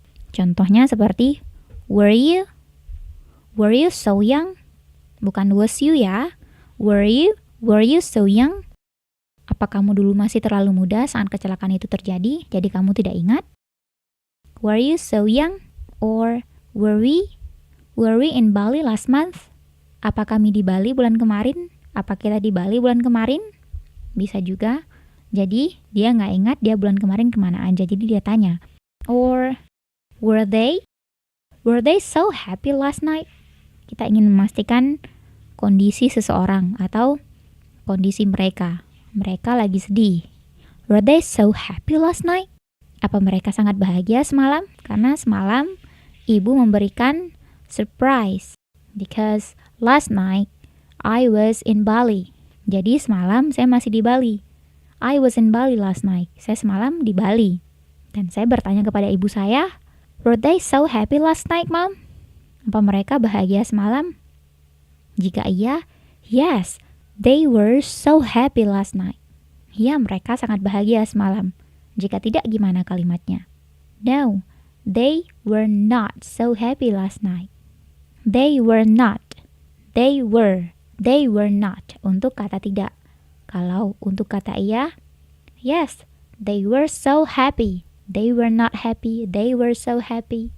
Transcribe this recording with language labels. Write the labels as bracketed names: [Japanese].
[English] Contohnya seperti, were you so young? Bukan was you ya. Were you so young? [Indonesian] Apa kamu dulu masih terlalu muda saat kecelakaan itu terjadi, jadi kamu tidak ingat? [English] Were you so young? Or were we in Bali last month? [Indonesian] Apa kami di Bali bulan kemarin? Apa kita di Bali bulan kemarin? Bisa juga. Jadi, dia nggak ingat dia bulan kemarin kemana aja. Jadi dia tanya. [English] Or, were they so happy last night? [Indonesian] Kita ingin memastikan kondisi seseorang atau kondisi mereka. Mereka lagi sedih. [English] Were they so happy last night? [Indonesian] Apa mereka sangat bahagia semalam? Karena semalam ibu memberikan surprise. [English] Because last night I was in Bali. [Indonesian] Jadi semalam saya masih di Bali. [English] I was in Bali last night. [Indonesian] Saya semalam di Bali. Dan saya bertanya kepada ibu saya, [English] were they so happy last night, Mom? [Indonesian] Apa mereka bahagia semalam? [English] Jika iya, yes, they were so happy last night. [Indonesian] Ya, mereka sangat bahagia semalam. Jika tidak, gimana kalimatnya? [English] No, they were not so happy last night. They were not. They were not [Indonesian] untuk kata tidak. Kalau untuk kata iya, [English] yes, they were so happy. They were not happy. They were so happy.